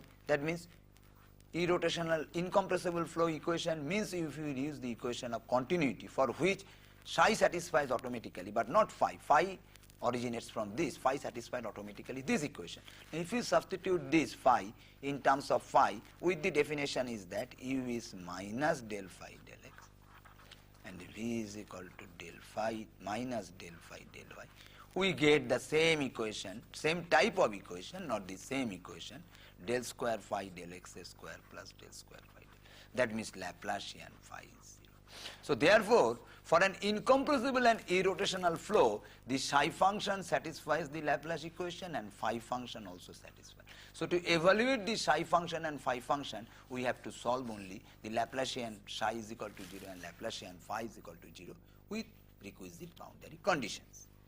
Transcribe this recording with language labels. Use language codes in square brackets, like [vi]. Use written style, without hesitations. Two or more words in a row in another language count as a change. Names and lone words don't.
[en] That means irrotational incompressible flow equation means if you use the equation of continuity, for which psi satisfies automatically but not phi. Phi originates from this, phi satisfied automatically this equation. Now if you substitute this phi in terms of phi, with the definition is that u is minus del phi del x and v is equal to del phi minus del phi del y. We get the same equation, same type of equation, not the same equation, del square phi del x square plus del square phi del. That means Laplacian phi is 0. So therefore, for an incompressible and irrotational flow, the psi function satisfies the Laplace equation and phi function also satisfies. So to evaluate the psi function and phi function, we have to solve only the Laplacian psi is equal to 0 and Laplacian phi is equal to 0 with requisite boundary conditions.